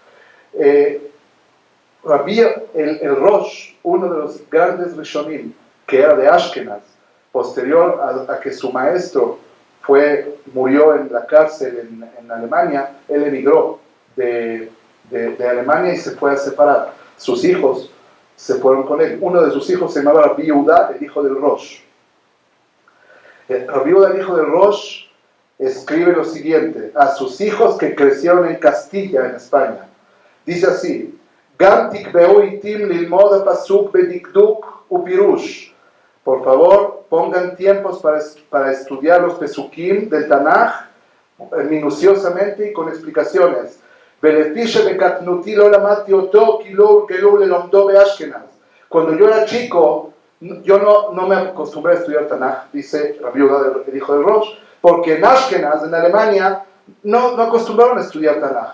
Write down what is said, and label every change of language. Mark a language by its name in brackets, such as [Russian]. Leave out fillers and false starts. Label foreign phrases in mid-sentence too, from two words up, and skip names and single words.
[Spanish] El Rosh, uno de los grandes Rishonim, que era de Ashkenaz, posterior a que su maestro murió en la cárcel en Alemania, él emigró de Alemania y se fue a Sefarad. Sus hijos se fueron con él. Uno de sus hijos se llamaba Rabbi Yehuda, el hijo del Rosh. Rabbi Yehuda, el hijo del Rosh, escribe lo siguiente a sus hijos que crecieron en Castilla, en España. Dice así: [Hebrew] גם תקבעו עתים ללמוד פסוק בדקדוק ופירוש. [Spanish] Por favor, pongan tiempos para estudiar los pesukim del Tanaj minuciosamente y con explicaciones. Cuando yo era chico, yo no me acostumbré a estudiar Tanaj, dice Rabbi Yehuda, el hijo de Rosh, porque en Ashkenaz, en Alemania, no acostumbraron a estudiar Tanaj.